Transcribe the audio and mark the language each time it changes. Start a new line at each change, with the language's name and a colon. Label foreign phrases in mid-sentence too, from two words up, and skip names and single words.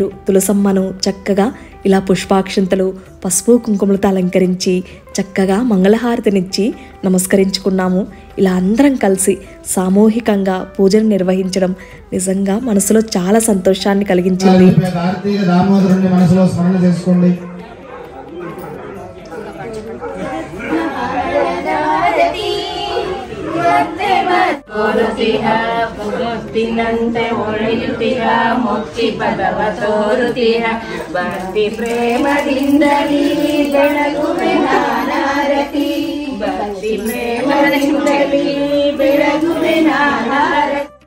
Telugu: తులసమ్మను చక్కగా ఇలా పుష్పాక్షంతలు, పసుపు కుంకుమలతో అలంకరించి చక్కగా మంగళహారతినిచ్చి నమస్కరించుకున్నాము. ఇలా అందరం కలిసి సామూహికంగా పూజను నిర్వహించడం నిజంగా మనసులో చాలా సంతోషాన్ని కలిగించింది. కార్తీక దామోదరుని మనసులో స్మరణ చేసుకోండి.
Kannada: ಮುಕ್ತಿನಂತೆ ಒಳೆಯುತ್ತಿಹ ಮುಕ್ತಿ ಪದವ ತೋರುತ್ತಿಹ ಭಕ್ತಿ ಪ್ರೇಮದಿಂದಲೀ ಬೆಳಗುವೆ ನಾನಾರತಿ ಭಕ್ತಿ ಪ್ರೇಮದಿಂದಲೀ ಬೆಳಗುವೆ ನಾನಾರತಿ